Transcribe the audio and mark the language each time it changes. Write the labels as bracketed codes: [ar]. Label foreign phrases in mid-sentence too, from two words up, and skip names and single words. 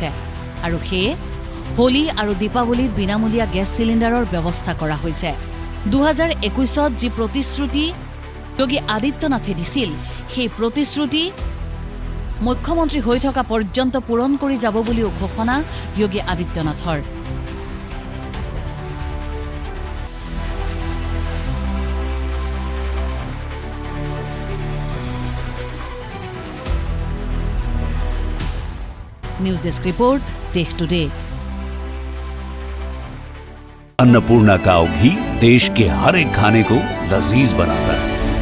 [as] আৰু সেয়ে হোলী আৰু দীপাৱলীত বিনামূলীয়া গেছ চিলিণ্ডাৰৰ ব্যৱস্থা কৰা হৈছে। 2021ত যি প্ৰতিশ্ৰুতি যোগী আদিত্যনাথে দিছিল, সেই প্ৰতিশ্ৰুতি মুখ্যমন্ত্ৰী হৈ থকা পৰ্যন্ত পূৰণ কৰি যাব বুলিও ঘোষণা যোগী আদিত্যনাথৰ। [en] news desk report, [hi] देश टुडे। अन्नपूर्णा काव घी देश के हर एक खाने को लजीज बनाता है।